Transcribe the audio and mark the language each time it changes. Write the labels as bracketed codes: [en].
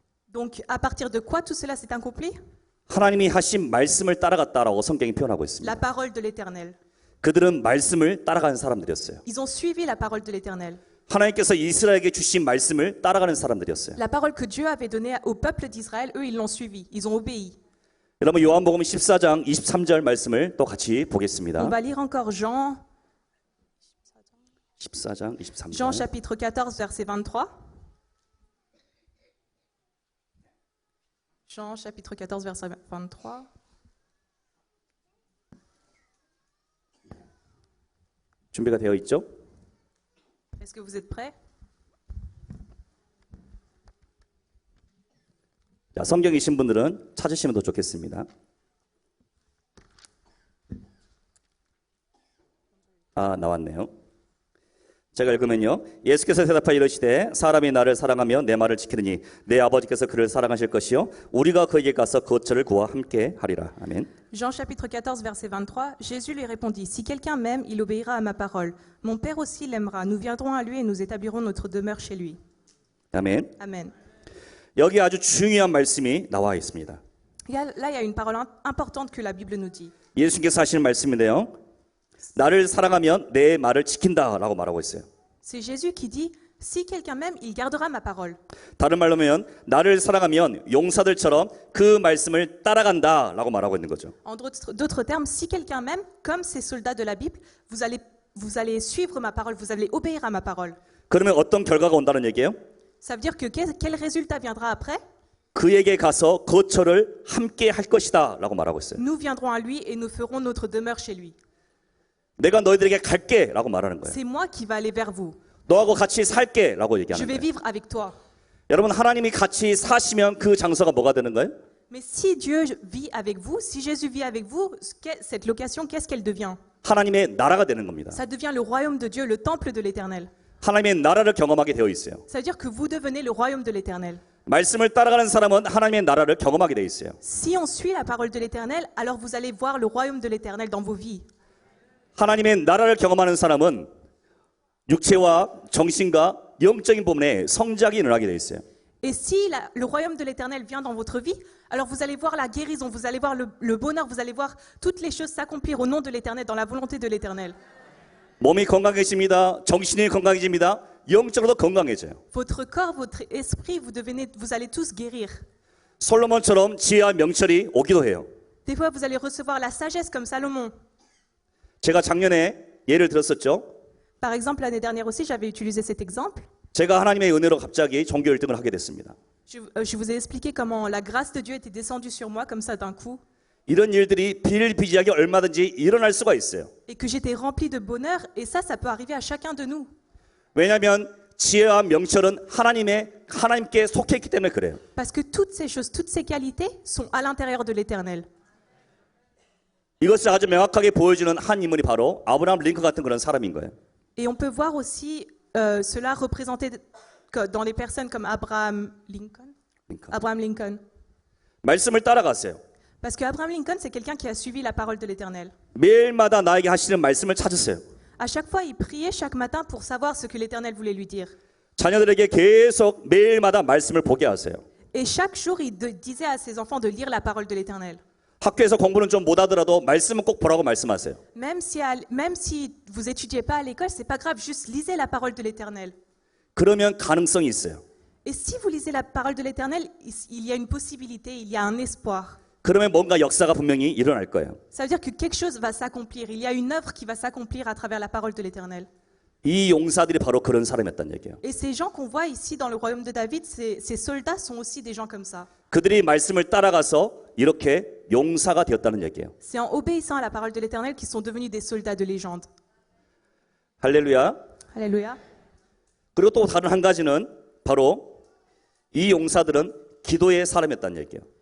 [fr] Donc, à partir de quoi tout cela s'est accompli? [ko] 하나님이 하신 말씀을 따라갔다라고 성경이 표현하고 있습니다. [fr] La parole de l'Éternel. [ko] 그들은 말씀을 따라가는 사람들이었어요. [fr] Ils ont suivi la parole de l'Éternel. [ko] 하나님께서 이스라엘에게 주신 말씀을 따라가는 사람들이었어요. [fr] La parole que Dieu avait donnée au peuple d'Israël, eux, ils l'ont suivi. Ils ont obéi. [ko] 여러분 요한복음 14장 23절 말씀을 또 같이 [fr] On [ko] 보겠습니다. [fr] va lire encore Jean [ko] 14장 23절. [fr] Jean chapitre 14, verset 23. Jean chapitre 14, verset 23. [ko] 준비가 되어 있죠? [fr] Est-ce que vous êtes prêts? [ko] 자, 성경이신 분들은 찾으시면 더 좋겠습니다. 나왔네요. 제가 읽으면요. 예수께서 대답하여 이르시되 사람이 나를 사랑하며 내 말을 지키느니 내 아버지께서 그를 사랑하실 것이요 우리가 그에게 가서 거처를 구하 함께 하리라. 아멘. [fr] Jean chapitre 14, verset 23, Jésus lui répondit, Si quelqu'un m'aime, il obéira à ma parole. Mon Père aussi l'aimera. Nous viendrons à lui et nous établirons notre demeure chez lui. [ko] 아멘. [fr] Amen. [ko] 여기 아주 중요한 말씀이 나와 있습니다. [fr] Là, il y a une parole importante que la Bible nous dit. [ko] 예수님께서 하시는 말씀인데요. 나를 사랑하면 내 말을 지킨다라고 말하고 있어요. [fr] C'est Jésus qui dit, Si quelqu'un m'aime, il gardera ma parole. [ko] 다른 말로 하면 나를 사랑하면 용사들처럼 그 말씀을 따라간다라고 말하고 있는 거죠. [fr] En d'autres termes, si quelqu'un m'aime, comme ces soldats de la Bible, vous allez suivre ma parole, vous allez obéir à ma parole. [ko] 그러면 어떤 결과가 온다는 얘기예요? [fr] Ça veut dire que quel résultat viendra après? [ko] 그에게 가서 거처를 함께 할 것이다라고 말하고 있어요. [fr] Nous viendrons à lui et nous ferons notre demeure chez lui. [ko] 내가 너희들에게 갈게라고 말하는 거예요. [fr] C'est moi qui va aller vers vous. [ko] 너하고 같이 살게라고 [fr] Je [ko] 얘기하는 [fr] vais [ko] 거예요. [fr] vivre avec toi. [ko] 여러분 하나님이 같이 사시면 그 장소가 뭐가 되는 거예요? [fr] Mais si Dieu vit avec vous, si Jésus vit avec vous, cette location, qu'est-ce qu'elle devient? [ko] 하나님의 나라가 되는 겁니다. [fr] Ça devient le royaume de Dieu, le temple de l'Éternel. [ko] 하나님의 나라를 경험하게 되어 있어요. [fr] Ça veut dire que vous devenez le royaume de l'Éternel. [ko] 말씀을 따라가는 사람은 하나님의 나라를 경험하게 되어 있어요. [fr] Si on suit la parole de l'Éternel, alors vous allez voir le royaume de l'Éternel dans vos vies. [ko] 하나님의 나라를 경험하는 사람은 육체와 정신과 영적인 부분에 성장이 일어나게 되어 있어요. [fr] Et si le royaume de l'Éternel vient dans votre vie, alors vous allez voir la guérison, vous allez voir le bonheur, vous allez voir toutes les choses s'accomplir au nom de l'Éternel, dans la volonté de l'Éternel. [ko] 몸이 건강해집니다. 정신이 건강해집니다. 영적으로도 건강해져요. [fr] Votre corps, votre esprit, vous allez tous guérir. [ko] 솔로몬처럼 지혜와 명철이 오기도 해요. [fr] Des fois, vous allez recevoir la sagesse comme Salomon. [ko] 제가 작년에 예를 들었었죠. [fr] Par exemple, l'année dernière aussi, j'avais utilisé cet exemple. [ko] 제가 하나님의 은혜로 갑자기 종교 1등을 하게 됐습니다. [fr] Je vous ai expliqué comment la grâce de Dieu était descendue sur moi comme ça d'un coup [ko] 이런 일들이 비일비재하게 얼마든지 일어날 수가 있어요. [fr] et que j'étais remplie de bonheur et ça peut arriver à chacun de nous. [ko] 왜냐하면 지혜와 명철은 하나님께 속해 있기 때문에 그래요. [fr] Parce que toutes ces choses, toutes ces qualités sont à l'intérieur de l'Éternel. [ko] 이것을 아주 명확하게 보여주는 한 인물이 바로 아브라함 링컨 같은 그런 사람인 거예요. [fr] Et on peut voir aussi cela représenté dans les personnes comme Abraham Lincoln. Abraham Lincoln. [ko] 말씀을 따라갔어요. [fr] Parce que Abraham Lincoln, c'est quelqu'un qui a suivi la parole de l'Éternel. [ko] 매일마다 나에게 하시는 말씀을 찾으세요. [fr] À chaque fois, il priait chaque matin pour savoir ce que l'Éternel voulait lui dire. [ko] 자녀들에게 계속 매일마다 말씀을 보게 하세요. [fr] Et chaque jour, il disait à ses enfants de lire la parole de l'Éternel. [ko] 학교에서 공부는 좀 못하더라도 말씀은 꼭 보라고 말씀하세요. [fr] Même si vous étudiez pas à l'école, c'est pas grave, juste lisez la parole de l'Éternel. [ko] 그러면 가능성이 있어요. [fr] Et si vous lisez la parole de l'Éternel, il y a une possibilité, il y a un espoir. [ko] 그러면 뭔가 역사가 분명히 일어날 거예요. [fr] Ça veut dire que quelque chose va s'accomplir. Il y a une œuvre qui va s'accomplir à travers la parole de l'Éternel. [ko] 이 용사들이 바로 그런 사람이었다는 얘기예요. [fr] Et ces gens qu'on voit ici dans le royaume de David, ces soldats sont aussi des gens comme ça. [ko] 그들이 말씀을 따라가서 이렇게 용사가 되었다는 얘기예요. [fr] C'est en obéissant à la parole de l'Éternel qu'ils sont devenus des soldats de légende. [ko] 할렐루야. [fr] Alléluia. [ko] 그리고 또 다른 한 가지는 바로 이 용사들은 기도의 사람이었다는 얘기예요.